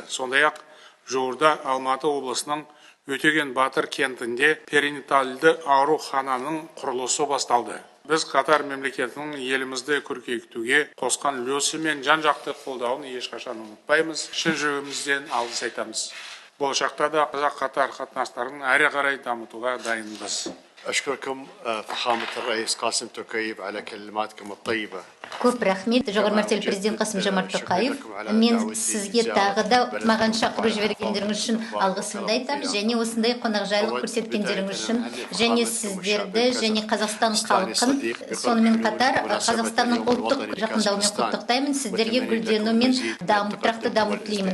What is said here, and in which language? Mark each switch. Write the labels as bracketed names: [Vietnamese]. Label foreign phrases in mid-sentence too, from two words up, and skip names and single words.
[Kazakh] Сондай-ақ жуырда Алматы облысының Өтеген Батыр кентінде перинатальды аурухананың құрылысы басталды. Біз Катар мемлекетінің елімізді көркейтуге қосқан үлесі мен жан-жақты қолдауын ешқашан ұмытпаймыз. Шын жүрегімізден алғыс айтамыз. Болашақта да Қазақ-Катар қатынастарын әрі қарай дамытуға дайынбыз. [Arabic] أشكركم فخامة الرئيس قاسم توكايف على كلماتكم الطيبة. [Kazakh] Көп рахмет, жоғары мәртебелі президент Қасым Жомарт Тоқаев. Мен сізге тағы да маған шақыру жібергендеріңіз үшін алғысымды айтамын, және осындай қонақжайлық көрсеткендеріңіз үшін, және сіздерді, және Қазақстан халқын, сонымен қатар Қазақстанның ұлттық жақындауымен құттықтаймын, сіздерге гүлдену мен тұрақты даму тілеймін.